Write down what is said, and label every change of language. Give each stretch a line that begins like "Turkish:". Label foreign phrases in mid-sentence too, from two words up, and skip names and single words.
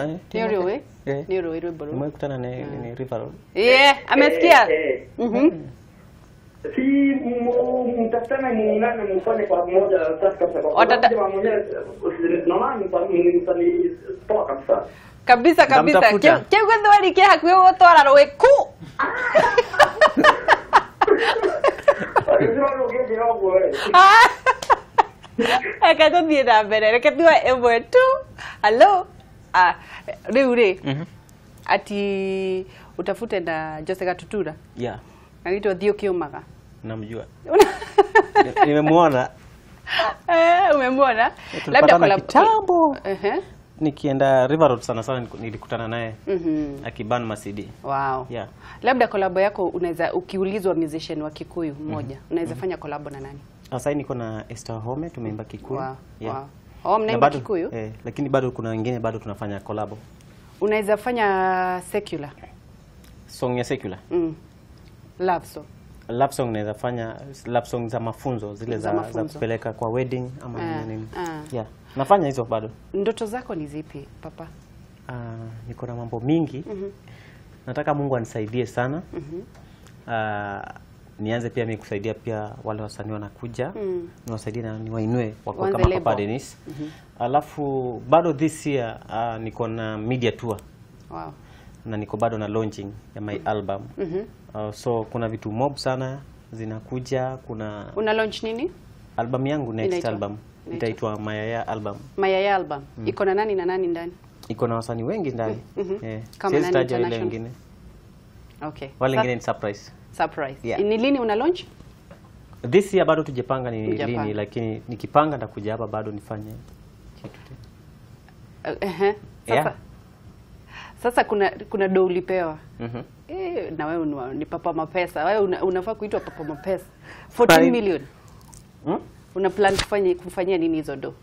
Swahili: Ndio wewe. Ndio wewe bro. Nimekutana na River. Amesikia. Si mtafutana muungane mfanye kwa moja safi kabisa. Kwa sababu mwenyewe naona ni msanii poa kabisa. Kabisa.
Kikuyu: Kego ndwari ke hakuyo gutwara rweku.
Swahili: Ndio ngende yangu wewe.
Kikuyu: Eka tuthie na mbere reke tuwe emwe tu. Hello. Riu ri.
Swahili: Ati utafute na Jose Gatutura. Yeah. Anaitwa Thio Kiumaga. Namjua. Nimemuona. Umemwona? Labda kwa kitambo. Nikienda River Road sana nilikutana naye. Akiban Masidi. Wow. Yeah. Labda collab yako unaweza ukiulizwa musician wa Kikuyu mmoja, unaweza fanya collab na nani? Sasa niko na Esther Home tumeimba Kikuyu. Wow. Yeah. Oh, mnaimba Kikuyu? Lakini bado kuna wengine bado tunafanya collab. Unaweza fanya secular? Song ya secular?
English: Love song. Love song
Swahili: naweza fanya
English: love song
Swahili: za mafunzo zile za kupeleka kwa wedding ama nini. Yeah. Nafanya hizo bado. Ndoto zako ni zipi, papa? Niko na mambo mingi. Nataka Mungu anisaidie sana. Nianze pia mimi kusaidia pia wale wasanii wanakuja. Niwasaidie na niwainue wako kama Papa Dennis. Alafu bado
English: this year
Swahili: niko na media tour. Wow. Na niko bado na launching ya
English: my album.
Swahili: So kuna vitu mob sana zinakuja. Una launch nini? Album yangu
English: next album
Swahili: itaitwa Mayaya album. Mayaya album. Iko na nani na nani ndani? Iko na wasanii wengi ndani. Kama nani wale wengine. Okay. Wale wengine ni surprise. Surprise. Yeah. Ni lini una launch?
English: This year
Swahili: bado tujepanga ni lini, lakini nikipanga nitakuja hapa bado nifanye kitu tena. Sasa kuna do ulipewa. Na wewe ni Papa Mapesa. Wewe unafaa kuitwa Papa Mapesa. 14 million. Una plan kufanyia nini hizo do?